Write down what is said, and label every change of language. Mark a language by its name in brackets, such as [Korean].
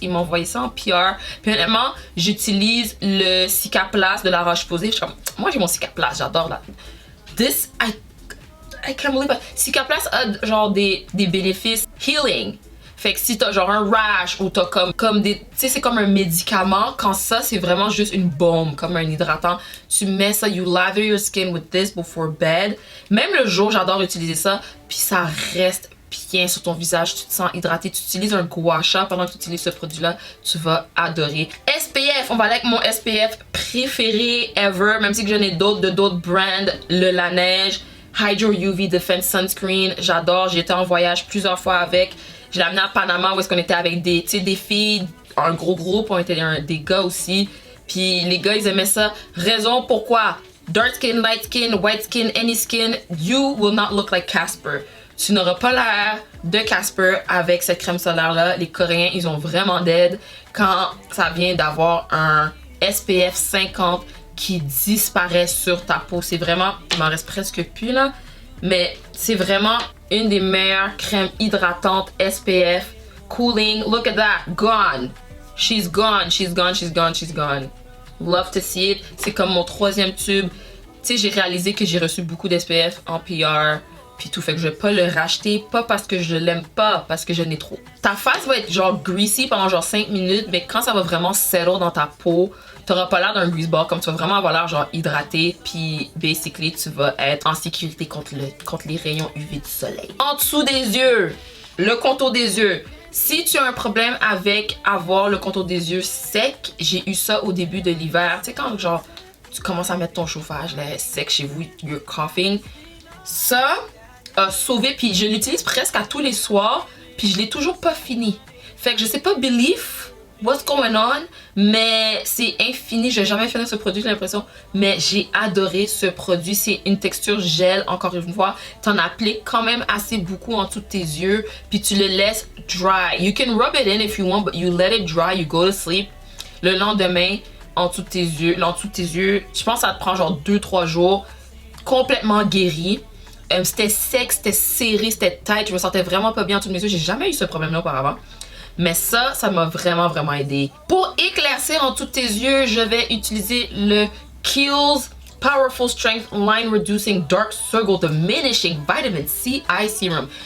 [French] Ils m'ont envoyé ça en PR. Puis honnêtement, j'utilise le Cicaplast de la Roche-Posay. Moi, j'ai mon Cicaplast, j'adore la... [English] I can't believe it. [French] Cicaplast a genre des bénéfices healing. Fait que si t'as genre un rash ou t'as comme des... Tu sais, c'est comme un médicament. Quand ça, c'est vraiment juste une bombe, comme un hydratant. Tu mets ça, [English] you lather your skin with this before bed. [French] Même le jour, j'adore utiliser ça. Puis ça reste bien sur ton visage. Tu te sens hydraté. Tu utilises un gua sha pendant que tu utilises ce produit-là. Tu vas adorer. SPF, on va aller avec mon SPF préféré ever. Même si j'en ai d'autres de d'autres brands. Le Laneige Hydro UV Defense Sunscreen. J'adore. J'ai été en voyage plusieurs fois avec. Je l'ai amené à Panama où est-ce qu'on était avec des filles, un gros groupe, on était des gars aussi. Puis les gars, ils aimaient ça. Raison pourquoi? [English] Dark skin, light skin, white skin, any skin, you will not look like Casper. [French] Tu n'auras pas l'air de Casper avec cette crème solaire-là. Les Coréens, ils ont vraiment d'aide quand ça vient d'avoir un SPF 50 qui disparaît sur ta peau. C'est vraiment, il m'en reste presque plus là, mais c'est vraiment une des meilleures crèmes hydratantes SPF. [English] Cooling, look at that, gone. She's gone, she's gone, she's gone, she's gone. Love to see it. [French] C'est comme mon troisième tube. Tu sais, j'ai réalisé que j'ai reçu beaucoup d'SPF en PR. puis tout. Fait que je vais pas le racheter, pas parce que je l'aime pas, parce que je n'ai trop. Ta face va être genre greasy pendant genre 5 minutes, mais quand ça va vraiment settle dans ta peau, t'auras pas l'air d'un greaseball, comme tu vas vraiment avoir l'air genre hydraté, puis basically tu vas être en sécurité contre les rayons UV du soleil. En dessous des yeux, le contour des yeux. Si tu as un problème avec avoir le contour des yeux sec, j'ai eu ça au début de l'hiver. Tu sais quand genre tu commences à mettre ton chauffage là, sec chez vous, [English] you're coughing. [French] Ça a sauvé, puis je l'utilise presque à tous les soirs, puis je l'ai toujours pas fini. Fait que je sais pas [English] believe what's going on, [French] mais c'est infini. Je vais jamais finir ce produit, j'ai l'impression. Mais j'ai adoré ce produit. C'est une texture gel, encore une fois. T'en appliques quand même assez beaucoup en dessous de tes yeux, puis tu le laisses dry. [English] You can rub it in if you want, but you let it dry, you go to sleep. [French] Le lendemain, en dessous de tes yeux, je pense que ça te prend genre 2-3 jours, complètement guéri. C'était sec, c'était serré, c'était tight. Je me sentais vraiment pas bien en dessous de mes yeux. J'ai jamais eu ce problème-là auparavant. Mais ça m'a vraiment aidé. Pour éclaircir en dessous de tes yeux, je vais utiliser le Kiehl's Powerful Strength Line Reducing Dark Circle Diminishing Vitamin C Eye Serum.